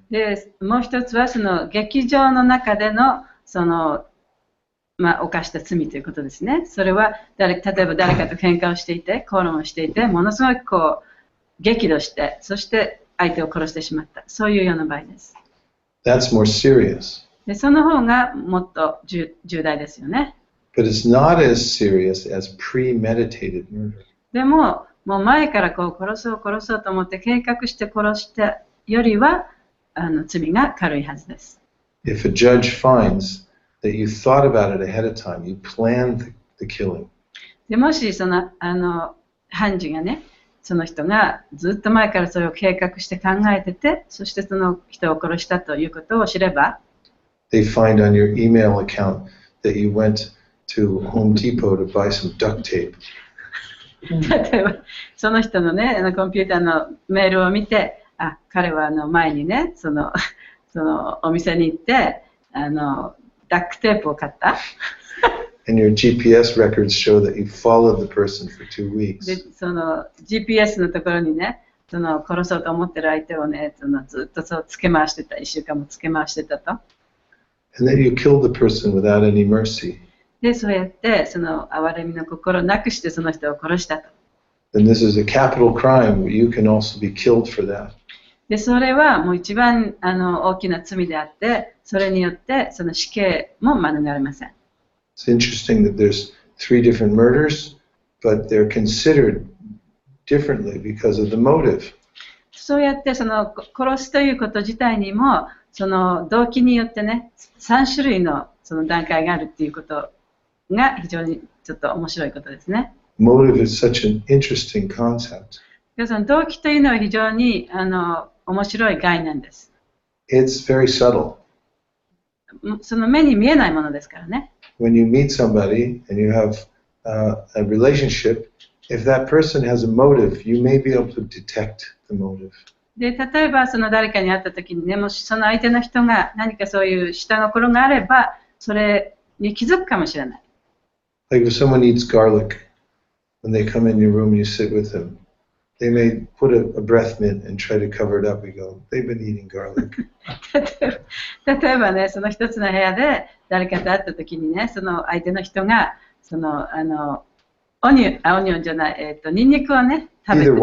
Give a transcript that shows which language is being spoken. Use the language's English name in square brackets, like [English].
[Japanese] でもう一つはその劇場の中での犯した罪ということですね。それは例えば誰かと喧嘩をしていて、口論をしていて、ものすごく激怒して、そして相手を殺してしまった。そういうような場合です。 [English] That's more serious. [Japanese] でその方がもっと重大ですよね。 [English] But it's not as serious as premeditated murder. [Japanese] でも、もう前からこう殺そうと思って計画して殺したよりは罪が軽いはずです。 [English] If a judge finds that you thought about it ahead of time, you planned the killing. [Japanese] でもしその判事がね、その人がずっと前からそれを計画して考えてて、そしてその人を殺したということを知れば、 [English] They find on your email account that you went to Home Depot to buy some duct tape. [Japanese] 例えばその人のね、コンピューターのメールを見て、あ、彼は前にね、そのお店に行ってダックテープを買った。 [English] And your GPS records show that you followed the person for 2 weeks. [Japanese] で、その GPS のところにね、その殺そうと思ってる相手をね、ずっとそうつけ回してた、1週間もつけ回してたと。 [English] And then you killed the person without any mercy. [Japanese] で、そうやってその憐れみの心をなくしてその人を殺したと。 [English] And this is a capital crime. You can also be killed for that. [Japanese] で、それはもう一番大きな罪であって、それによってその死刑も免れません。 [English] It's interesting that there's 3 different murders, but they're considered differently because of the motive. [Japanese] そうやってその殺すということ自体にもその動機によってね、3種類のその段階があるっていうことが非常にちょっと面白いことですね。 [English] Motive is such an interesting concept. [Japanese] で、その動機というのは非常に面白い概念です。 [English] It's very subtle. [Japanese] その目に見えないものですからね。 [English] When you meet somebody and you have a relationship, if that person has a motive, you may be able to detect the motive. [Japanese] で、例えばその誰かに会った時にね、もしその相手の人が何かそういう下心があれば、それに気づくかもしれない。 [English] Like if someone eats garlic, when they come in your room and you sit with them, they may put a breath mint and try to cover it up. You go, they've been eating garlic. [Japanese] 例えばね、その一つの部屋で誰かと会った時にね、その相手の人がそのオニオンじゃない、ニンニクをね食べて